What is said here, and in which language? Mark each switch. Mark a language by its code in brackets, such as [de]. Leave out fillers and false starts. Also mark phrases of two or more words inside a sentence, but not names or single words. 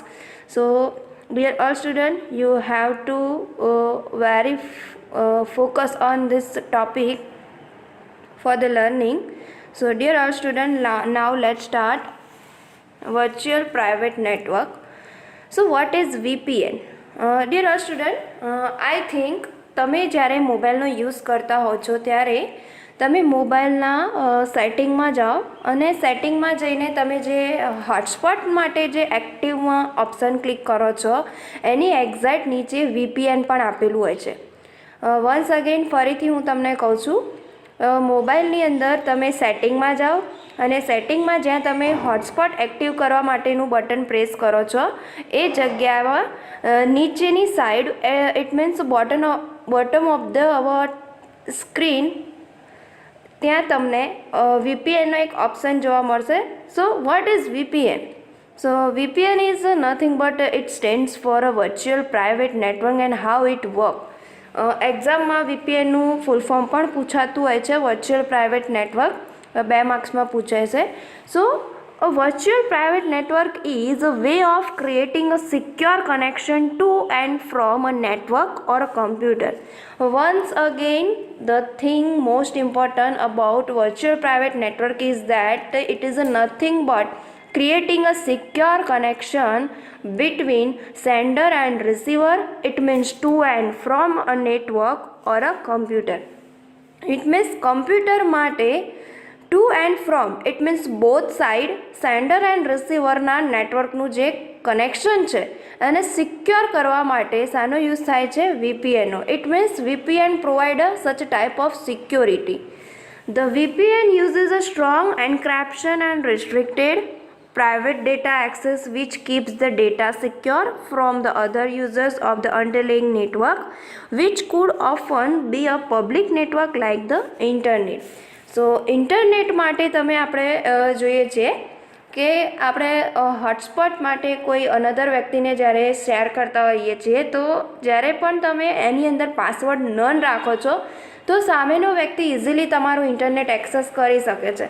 [en] So dear all student, you have to very focus on this topic for the learning. So dear all student, now let's start virtual private network. So what is VPN? Dear all student, I think [gu] તમે જ્યારે મોબાઈલનો યુઝ કરતા હો છો ત્યારે તમે મોબાઈલના સેટિંગમાં જાઓ અને સેટિંગમાં જઈને તમે જે હોટસ્પોટ માટે જે એક્ટિવમાં [en] option click [gu] કરો છો એની એક્ઝેક્ટ નીચે VPN પણ આપેલું હોય છે. [en] once again [gu] ફરીથી હું તમને કહું છું, મોબાઈલની અંદર તમે સેટિંગમાં જાઓ અને સેટિંગમાં જ્યાં તમે [en] hotspot active [gu] કરવા માટેનું [en] button press [gu] કરો છો એ જગ્યામાં નીચેની સાઈડ [en] it means bottom of the our screen [gu] ત્યાં તમને VPNનો એક ઓપ્શન જોવા મળશે. [en] so what is VPN? So VPN is nothing but it stands for a virtual private network and how it works. [gu] એક્ઝામમાં VPNનું [en] full form [gu] પણ પૂછાતું હોય છે, [en] virtual private network [gu] 2 માર્ક્સમાં પૂછાય છે. [en] સો a virtual private network is a way of creating a secure connection to and from a network or a computer. Once again, the thing most important about virtual private network is that it is nothing but creating a secure connection between sender and receiver. It means to and from a network or a computer. It means computer [gu] માટે [en] to and from, it means both side sender and receiver [gu] ના નેટવર્કનું જે કનેક્શન છે એને સિક્યોર કરવા માટે શાનો યુઝ થાય છે? VPN નો. [en] It means VPN provide such a type of security. The VPN uses a strong encryption and restricted private data access which keeps the data secure from the other users of the underlying network, which could often be a public network like the internet. [gu] So ઇન્ટરનેટ માટે તમે આપણે જોઈએ છીએ કે આપણે હોટસ્પોટ માટે કોઈ અનધર વ્યક્તિને જ્યારે શેર કરતા હોઈએ છીએ તો જ્યારે પણ તમે એની અંદર [en] password none [gu] રાખો છો તો સામેનો વ્યક્તિ ઇઝીલી તમારું [en] internet access [gu] કરી શકે છે.